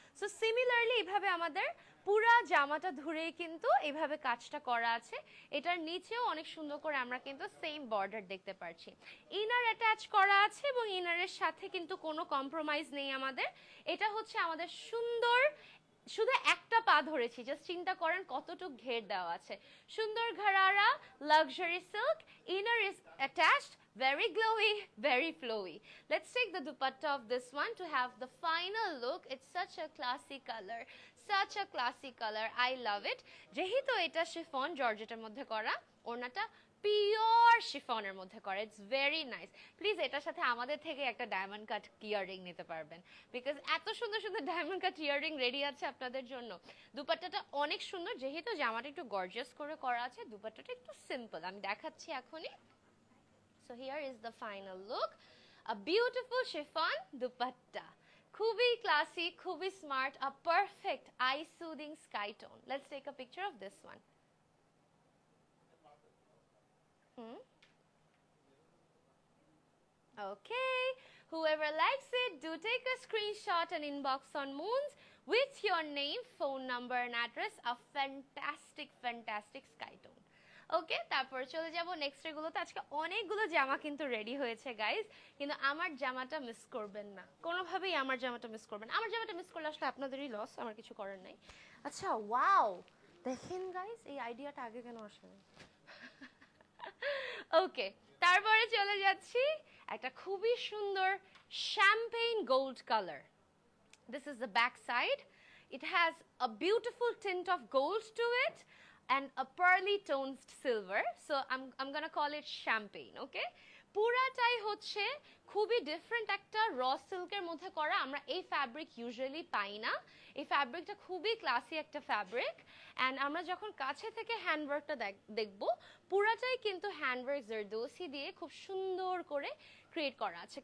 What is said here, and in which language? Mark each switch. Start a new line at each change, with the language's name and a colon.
Bangla: So similarly এইভাবে আমাদের পুরা জামাটা ধরেই কিন্তু এইভাবে কাজটা করা আছে। এটার নিচেও অনেক সুন্দর করে আমরা কিন্তু সেম বর্ডার দেখতে পাচ্ছি। ইনার অ্যাটাচ করা আছে এবং ইনারের সাথে কিন্তু কোনো কম্প্রোমাইজ নেই আমাদের। এটা হচ্ছে আমাদের সুন্দর, শুধু একটা পা ধরেছি, জাস্ট চিন্তা করেন কতটুক ঘের দেওয়া আছে। সুন্দর ঘরারা, luxury silk,
English: inner is attached, very glowy, very flowy. Let's take the dupatta of this one to have the final look. It's such a classy color, such a classy color, I love it.
Bangla: যেহেতু এটা chiffon জর্জেটের মধ্যে করা, ওড়নাটা pure শিফনের মধ্যে করা,
English: It's very nice.
Bangla: Please এটার সাথে আমাদের থেকে একটা ডায়মন্ড কাট ইয়াররিং নিতে পারবেন, বিকজ এত সুন্দর সুন্দর ডায়মন্ড কাট ইয়াররিং রেডি আছে আপনাদের জন্য। দুপাট্টাটা অনেক সুন্দর, যেহেতু জামাটা একটু গর্জিয়াস করে করা আছে, দুপাট্টাটা একটু সিম্পল, আমি দেখাচ্ছি এখনই।
English: so here is the final look, a beautiful chiffon dupatta,
Bangla: খুবই ক্লাসি, খুবই smart,
English: A perfect eye soothing sky tone. Let's take a picture of this one. Okay, whoever likes it, do take a screenshot and inbox on Moons with your name, phone number and address. A fantastic sky tone.
Bangla: ওকে, তারপর চলে যাব next এগুলোতে। আজকে অনেকগুলো জামা কিন্তু ready হয়েছে guys, কিন্তু আমার জামাটা মিস করবেন না, কোনোভাবেই আমার জামাটা মিস করবেন। আমার জামাটা মিস করলে আসলে আপনাদেরই লস, আমার কিছু করার নাই। আচ্ছা, ওয়াও, দেখেন গাইস এই আইডিয়াটা আগে কেন আসেনি। ওকে, তারপরে চলে যাচ্ছি একটা খুবই সুন্দর Champagne gold colour.
English: This is the back side. It has a beautiful tint of gold to it and a pearly toned silver. So I'm gonna call it champagne, okay?
Bangla: পুরাটাই হচ্ছে খুবই ডিফারেন্ট একটা র সিল্কের মধ্যে করা। আমরা এই ফ্যাব্রিক ইউজুয়ালি পাই না, এই ফ্যাব্রিকটা খুবই ক্লাসি একটা ফ্যাব্রিক। অ্যান্ড আমরা যখন কাছে থেকে হ্যান্ডওয়ার্কটা দেখব, পুরাটাই কিন্তু হ্যান্ডওয়ার্ক জারদোসি দিয়ে খুব সুন্দর করে ক্রিয়েট করা আছে।